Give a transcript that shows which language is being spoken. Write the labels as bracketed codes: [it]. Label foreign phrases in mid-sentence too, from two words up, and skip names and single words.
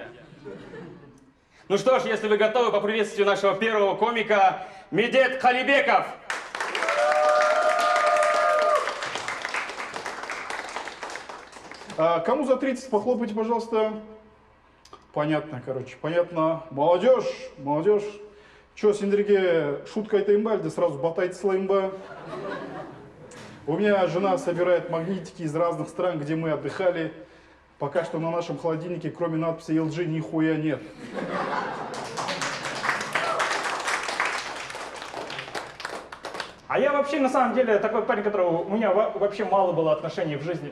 [ru] Ну что ж, если вы готовы, поприветствуйте нашего первого комика Медет Халибеков. Кому за 30, похлопайте, пожалуйста. Понятно, короче, понятно. Молодежь, молодежь. Че, [kk] сендерге шутка айтайын ба, әлде [ru] сразу батайте [kk] салайын ба? [ru] У меня жена собирает магнитики из разных стран, где мы отдыхали. Пока что на нашем холодильнике, кроме надписи LG, нихуя нет. А я вообще, на самом деле, такой парень, которого у меня вообще мало было отношений в жизни.